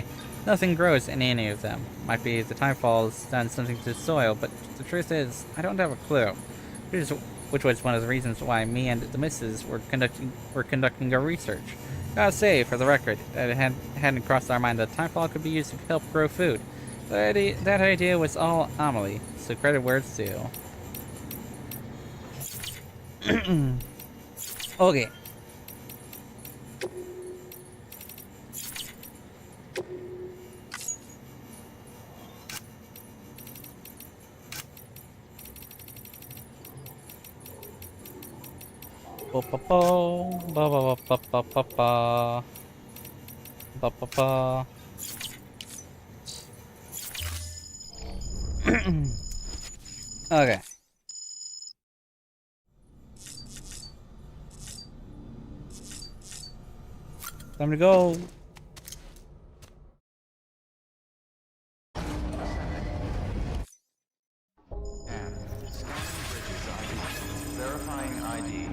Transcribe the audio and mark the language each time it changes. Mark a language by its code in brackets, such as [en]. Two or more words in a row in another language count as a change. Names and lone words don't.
[en] Nothing grows in any of them. Might be the timefall's done something to the soil, but the truth is, I don't have a clue. Which was one of the reasons why me and the missus were conducting our research. Gotta say, for the record, that it hadn't crossed our mind that timefall could be used to help grow food. That idea was all Amelie, so credit where it's due. Okay. Ba ba ba ba ba ba ba ba ba ba ba ba. Okay. Time to go. Verifying ID.